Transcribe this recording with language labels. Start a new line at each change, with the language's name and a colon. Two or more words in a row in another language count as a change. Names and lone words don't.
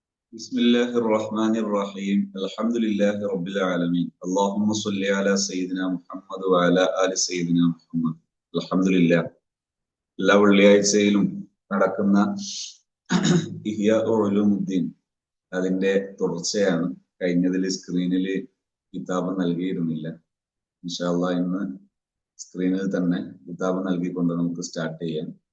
Arabic: بسم الله الرحمن الرحيم الحمد لله رب العالمين اللهم صل على سيدنا محمد وعلى آل سيدنا محمد الحمد لله
Malayalam: എല്ലാ വെള്ളിയാഴ്ചയിലും നടക്കുന്ന ഇഹ്യാ ഉലൂമുദ്ദീൻ അതിന്റെ തുടർച്ചയാണ്. കഴിഞ്ഞതിൽ സ്ക്രീനിൽ കിതാബ് നൽകിയിരുന്നില്ല.
Arabic: إن شاء الله
Malayalam: ഇന്ന് സ്ക്രീനിൽ തന്നെ കിതാബ് നൽകിക്കൊണ്ട് നമുക്ക് സ്റ്റാർട്ട് ചെയ്യാം.